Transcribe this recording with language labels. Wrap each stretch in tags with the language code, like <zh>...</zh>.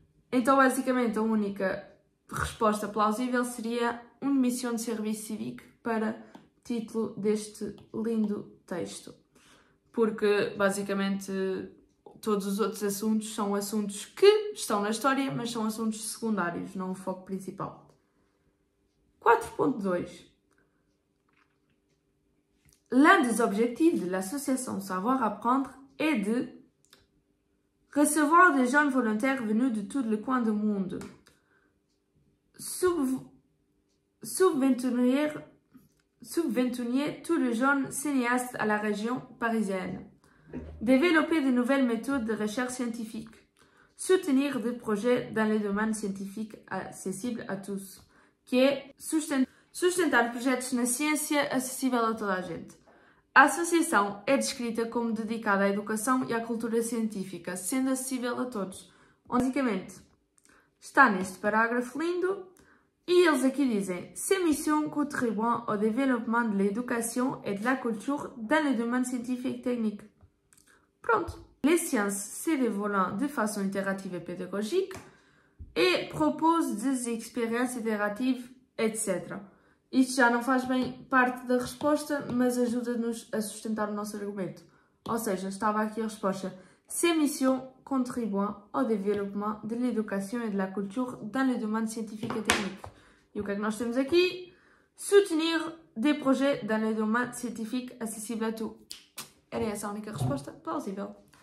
<pt>Então, basicamente, a única resposta plausível seria</pt> <fr>Une mission de service civique</fr> <pt>para título deste lindo texto. Porque, basicamente, todos os outros assuntos são assuntos que estão na história, mas são assuntos secundários, não o foco principal. 4.2.</pt> <fr>L'un des objectifs de l'association Savoir Apprendre est de recevoir des jeunes volontaires venus de tous les coins du monde, subvenir subventionner tous les jeunes cinéastes à la région parisienne, développer de nouvelles méthodes de recherche scientifique, soutenir des projets dans les domaines scientifiques</fr> <pt>acessíveis</pt> <fr>a tous,</fr> <pt>que é sustentar projetos na ciência acessível a toda a gente. A associação é descrita como dedicada à educação e à cultura científica, sendo acessível a todos. Basicamente, está neste parágrafo lindo e eles aqui dizem</pt> <fr>«Ces missions contribuent au développement de l'éducation et de la culture dans les domaines scientifiques et techniques».</fr> <pt>Pronto.</pt> <fr>Les sciences se développent de façon interative et pédagogique et proposent des expériences interatives, etc.</fr> <pt>Isto já não faz bem parte da resposta, mas ajuda-nos a sustentar o nosso argumento. Ou seja, estava aqui a resposta.</pt> <fr>Ces missions contribuent au développement de l'éducation et de la culture dans les domaines scientifiques et techniques.</fr> <pt>E o que é que nós temos aqui?</pt> <fr>Soutenir des projets dans les domaines scientifiques</fr> <pt>acessíveis</pt> <fr>a tous.</fr> <pt>Era essa a única resposta plausível.</pt>